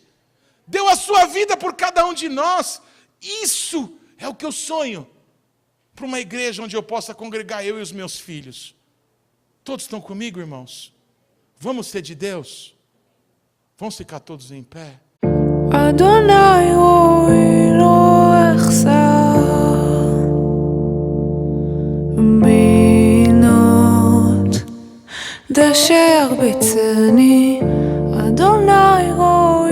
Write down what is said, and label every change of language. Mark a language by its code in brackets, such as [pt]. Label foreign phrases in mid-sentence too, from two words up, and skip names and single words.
[pt] Deu a sua vida por cada um de nós. Isso é o que eu sonho para uma igreja onde eu possa congregar eu e os meus filhos. Todos estão comigo, irmãos? Vamos ser de Deus? Vamos ficar todos em pé? [he] אדוני רועי לא אחסר בנאות דשא ירביצני אדוני רועי